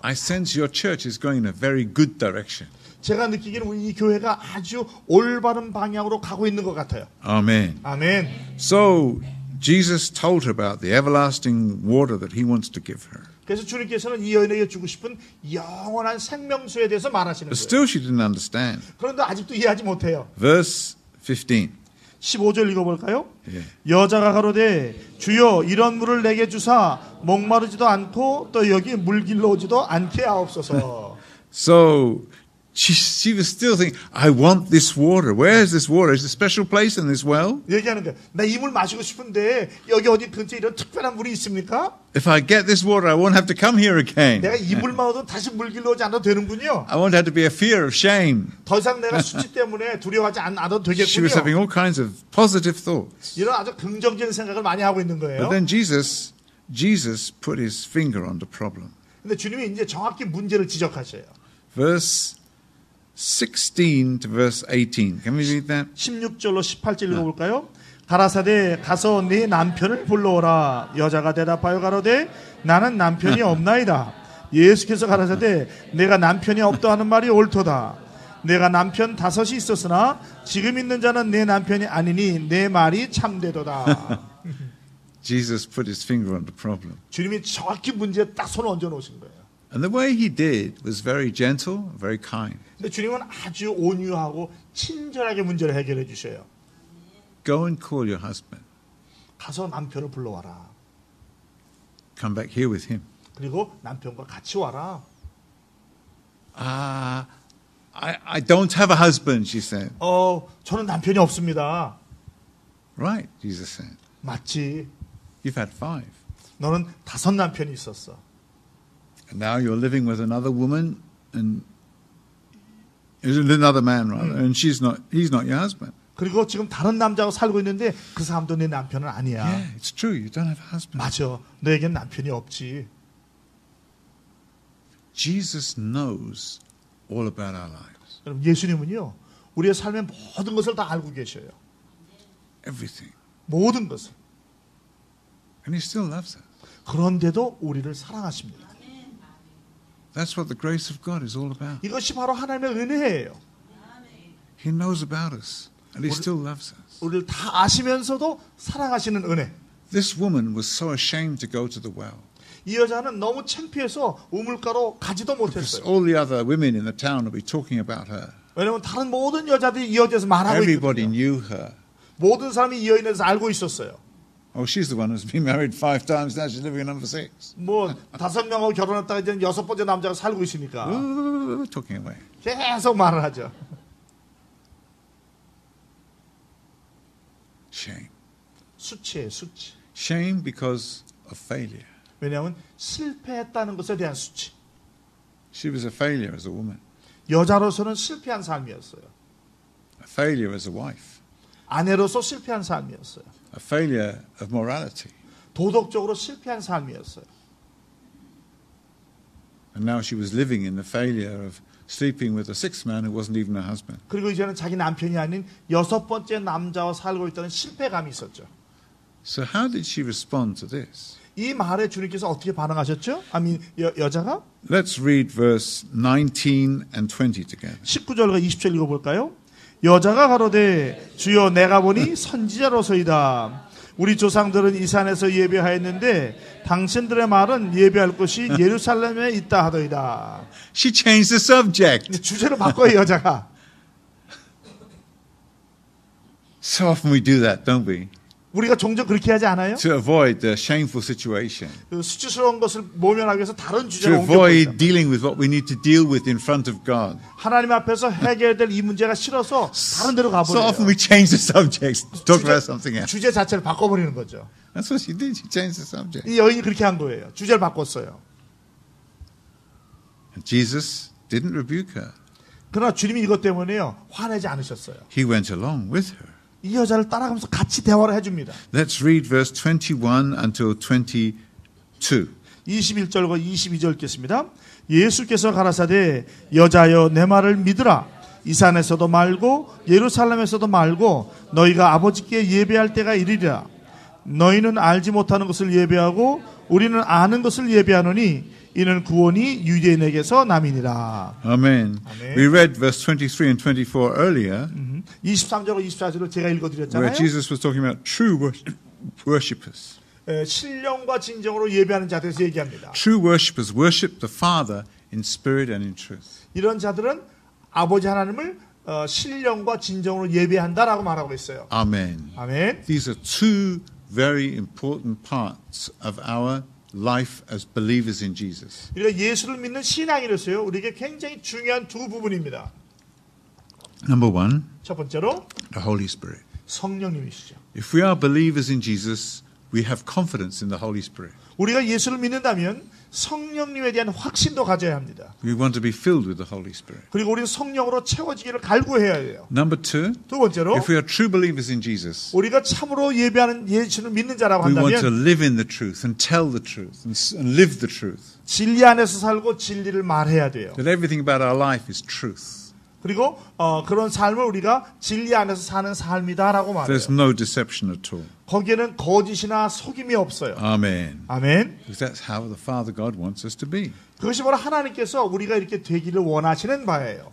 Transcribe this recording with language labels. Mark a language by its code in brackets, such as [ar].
[en] I sense your church is going in a very good direction. [ko] 제가 느끼기는 우리 이 교회가 아주 올바른 방향으로 가고 있는 것 같아요. [en] Amen. [ko] 아멘. [en] So Jesus told her about the everlasting water that he wants to give her. [ko] 그래서 주님께서는 이 여인에게 주고 싶은 영원한 생명수에 대해서 말하시는 [en] But [ko] 거예요. [en] still she didn't understand. [ko] 그런데 아직도 이해하지 못해요. [en] Verse 15. [ko] 15절 읽어볼까요? 예. 여자가 가로되 주여 이런 물을 내게 주사 목마르지도 않고 또 여기 물길로 오지도 않게 하옵소서. [en] So she was still thinking, I want this water. Where is this water? Is there a special place in this well? [ko] 얘기하는 거예요. 나 이 물 마시고 싶은데 여기 어디 근처에 이런 특별한 물이 있습니까? [en] If I get this water, I won't have to come here again. [ko] 내가 이 물만 얻으면 다시 물길로 오지 않아도 되는군요. [en] I won't have to be a fear of shame. [ko] 더 이상 내가 수치 때문에 두려워하지 않아도 [en] She was having [ko] 되겠군요. [en] all kinds of positive thoughts. [ko] 이런 아주 긍정적인 생각을 많이 하고 있는 거예요. [en] But then Jesus put his finger on the problem. [ko] 근데 주님이 이제 정확히 문제를 지적하셔요. [en] Verse 16 to verse 18. Can we read that? [ko] 16절로 18절 읽어볼까요? 가라사대 가서 네 남편을 불러오라. 여자가 대답하여 가로되 나는 남편이 없나이다. 예수께서 가라사대 내가 남편이 없다 하는 말이 옳도다. 내가 남편 5이 있었으나 지금 있는 자는 내 남편이 아니니 내 말이 참되도다. [en] Jesus put his finger on the problem. [ko] 주님이 정확히 문제에 딱 손을 얹어 놓으신 거예요. [en] And the way he did was very gentle, very kind. [ko] 근데 주님은 아주 온유하고 친절하게 문제를 해결해 주셔요. [en] Go and call your husband. [ko] 가서 남편을 불러와라. [en] Come back here with him. [ko] 그리고 남편과 같이 와라. [en] I don't have a husband, she said. [ko] 저는 남편이 없습니다. [en] Right, Jesus said. [ko] 맞지. [en] You've had 5. [ko] 너는 5 남편이 있었어. [en] And now you're living with another woman and another man rather, and he's not your husband. [ko] 그리고 지금 다른 남자하고 살고 있는데 그 사람도 내 남편은 아니야. [en] Yeah, it's true. You don't have a husband. [ko] 맞아. 너에겐 남편이 없지. [en] Jesus knows all about our lives. [ko] 여러분 예수님은요. 우리의 삶의 모든 것을 다 알고 계셔요. [en] Everything. [ko] 모든 것을. [en] And he still loves us. [ko] 그런데도 우리를 사랑하십니다. [en] That's what the grace of God is all about. [ko] 이것이 바로 하나님의 은혜예요. [en] He knows about us. And he still loves us. [ko] 우리를 다 아시면서도 사랑하시는 은혜. [en] This woman was so ashamed to go to the well. [ko] 이 여자는 너무 창피해서 우물가로 가지도 [en] Because [ko] 못했어요. [en] all the other women in the town will be talking about her. [ko] 왜냐하면 다른 모든 여자들이 이 여자에서 말하고 [en] Everybody [ko] 있거든요. [en] knew her. [ko] 모든 사람이 이 여인에 대해서 알고 있었어요. [en] Oh, she's the one who's been married 5 times. Now she's living in number 6. [ko] 뭐 5명하고 결혼했다가 이제 6번째 남자가 살고 있으니까 [en] Talking away. [ko] 계속 말을 하죠. [en] Shame. [ko] 수치예요, 수치. [en] Shame because of failure. [ko] 왜냐하면 실패했다는 것에 대한 수치. [en] She was a failure as a woman, [ko] 여자로서는 실패한 삶이었어요. [en] a failure as a wife, [ko] 아내로서 실패한 삶이었어요. [en] a failure of morality. [ko] 도덕적으로 실패한 삶이었어요. [en] And now she was living in the failure of sleeping with a sixth man who wasn't even her husband. [ko] 그리고 이제는 자기 남편이 아닌 6번째 남자와 살고 있다는 실패감이 있었죠. [en] So how did she respond to this? [ko] 이 말에 주님께서 어떻게 반응하셨죠? 여자가 [en] Let's read verse 19 and 20 together. [ko] 19절과 20절 읽어볼까요? 여자가 가로되 주여 내가 보니 선지자로서이다. 우리 조상들은 이 산에서 예배하였는데 당신들의 말은 예배할 곳이 예루살렘에 있다 하더이다. [en] She changed the subject. [ko] 주제를 바꿔요, 여자가. [en] So often we do that, don't we? [ko] 우리가 종종 그렇게 하지 않아요? [en] To avoid the shameful situation. [ko] 그 수치스러운 것을 모면하기 위해서 다른 [en] To [ko] 주제로 [en] avoid [ko] 옮겨버린다. [en] dealing with what we need to deal with in front of God. [ko] 하나님 앞에서 해결될 이 문제가 싫어서 다른 데로 [en] So often we change the subject to talk about something else. [ko] 주제 자체를 바꿔버리는 거죠. [en] That's what she did. She changed the subject. [ko] 이 여인이 그렇게 한 거예요. 주제를 바꿨어요. [en] And Jesus didn't rebuke her. [ko] 그러나 주님이 이것 때문에요. 화내지 않으셨어요. [en] He went along with her. [ko] 이 여자를 따라가면서 같이 대화를 해줍니다. [en] Let's read verse 21 until 22. [ko] 21절과 22절 읽겠습니다. 예수께서 가라사대 여자여 내 말을 믿으라. 이 산에서도 말고 예루살렘에서도 말고 너희가 아버지께 예배할 때가 이르리라. 너희는 알지 못하는 것을 예배하고 우리는 아는 것을 예배하노니 이는 구원이 유대인에게서 남이니라. [en] Amen. Amen. We read verse 23 and 24 earlier, [ko] 23절과 24절을 제가 [en] where [ko] 읽어드렸잖아요. [en] Jesus was talking about true worshippers. [ko] 신령과 진정으로 예배하는 자들에서 얘기합니다. [en] True worshippers worship the Father in spirit and in truth. [ko] 이런 자들은 아버지 하나님을 신령과 진정으로 예배한다라고 말하고 있어요. [en] Amen. [ko] 아멘. [en] These are two very important parts of our life as believers in Jesus. [ko] 우리가 예수를 믿는 신앙이로서요. 우리에게 굉장히 중요한 두 부분입니다. [en] Number one, [ko] 첫 번째로 [en] the Holy Spirit. [ko] 성령님이시죠. [en] If we are believers in Jesus, we have confidence in the Holy Spirit. [ko] 우리가 예수를 믿는다면 성령님에 대한 확신도 가져야 합니다. [en] We want to be filled with the Holy Spirit. [ko] 그리고 우리는 성령으로 채워지기를 갈구해야 해요. [en] Number two, [ko] 두 번째로 [en] if we are true believers in Jesus, [ko] 우리가 참으로 예배하는 예수를 믿는 자라고 [en] we want to [ko] 한다면 [en] live in the truth and tell the truth and live the truth. [ko] 진리 안에서 살고 진리를 말해야 돼요. [en] That everything about our life is truth. [ko] 그리고 그런 삶을 우리가 진리 안에서 사는 삶이다라고 말해요. [en] There's no deception at all. [ko] 거기에는 거짓이나 속임이 없어요. [en] Amen. [ko] 아멘. [en] Because that's how the Father God wants us to be. [ko] 그것이 바로 하나님께서 우리가 이렇게 되기를 원하시는 바예요.